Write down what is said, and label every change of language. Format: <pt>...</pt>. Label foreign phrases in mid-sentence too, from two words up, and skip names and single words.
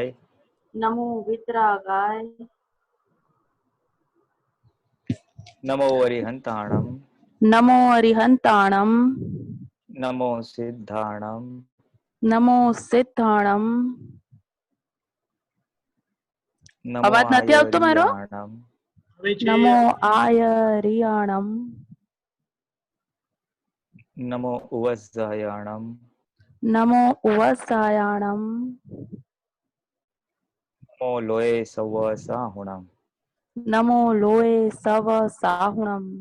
<pra>नमो वितरागाय। नमो अरिहंताणम। नमो अरिहंताणम। नमो सिद्धाणम। नमो सिद्धाणम। नमो</pra> <gu>અવાજ નથી આવતો મારો?</gu> <pra>आयरियाणम। નમો આયરિયાણમ. नमो उवस्सायाणम। नमो उवसायाणम. नमो लोये सवसाहुणम। नमो लोये सव साहुणम.</pra>